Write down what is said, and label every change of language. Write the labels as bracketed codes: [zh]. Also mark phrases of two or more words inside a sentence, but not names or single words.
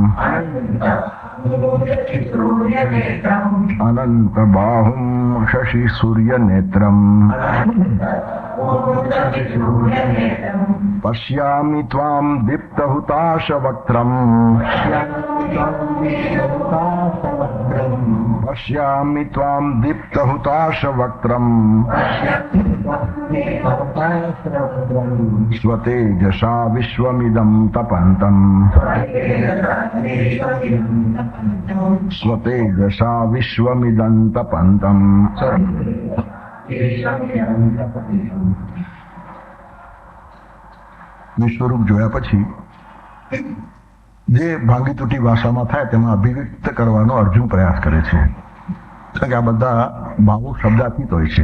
[sa] अनंत बाहुं शशि सूर्य नेत्रम पश्यामि त्वां दीप्तहुताशवक्त्रम् पश्यामि त्वां दीप्तहुताशवक्त्रम् स्वतेजसा विश्वमिदं तपन्तम् स्वतेजसा विश्वमिदं तपन्तम् [gu] વિશ્વરૂપ જોયા પછી જે ભાંગી તૂટી ભાષામાં થાય તેમાં અભિવ્યક્ત કરવાનો અર્જુન પ્રયાસ કરે છે, કારણ કે આ બધા ભાવો શબ્દાતીત હોય છે.